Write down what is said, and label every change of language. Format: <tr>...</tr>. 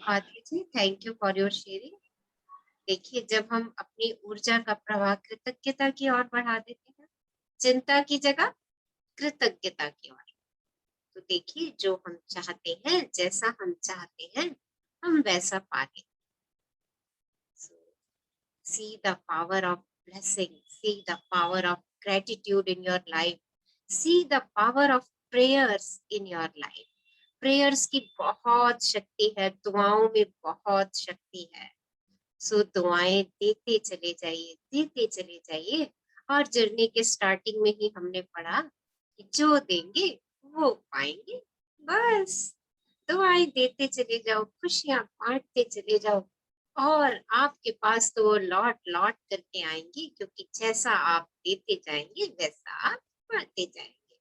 <hi>Madhavi ji,</hi> <en>Thank you for your sharing.</en> <hi>देखिए, जब हम अपनी ऊर्जा का प्रवाह कृतज्ञता की ओर बढ़ा देते हैं, चिंता की जगह कृतज्ञता की ओर, तो देखिए जो हम चाहते हैं, जैसा हम चाहते हैं, हम वैसा पा लेते हैं।</hi> <en>See the power of blessing, see the power of gratitude in your life, see the power of prayers in your life.</en> <hi>Prayers की बहुत शक्ति है, दुआओं में बहुत शक्ति है। सो दुआएं देते चले जाइए। और जर्नी के स्टार्टिंग में ही हमने पढ़ा कि जो देंगे वो पाएंगे। बस दुआएं देते चले जाओ, खुशियां बांटते चले जाओ और आपके पास तो वो लौट लौट करके आएंगी, क्योंकि जैसा आप देते जाएंगे वैसा आप बांटते जाएंगे।</hi>